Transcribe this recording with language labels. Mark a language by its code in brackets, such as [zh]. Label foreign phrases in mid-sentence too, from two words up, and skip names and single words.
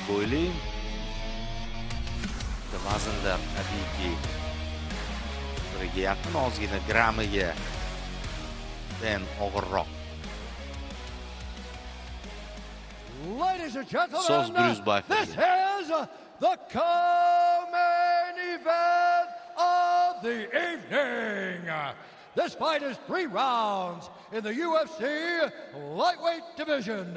[uz] bo'yli. Vaznda tabiiyki biriga yaqin, ozgina gramiga og'irroq. [en] Ladies and gentlemen, [uz] So'z Bruce Buffer. [en] this is the co-main event of the evening. This fight is 3 rounds in the UFC lightweight division.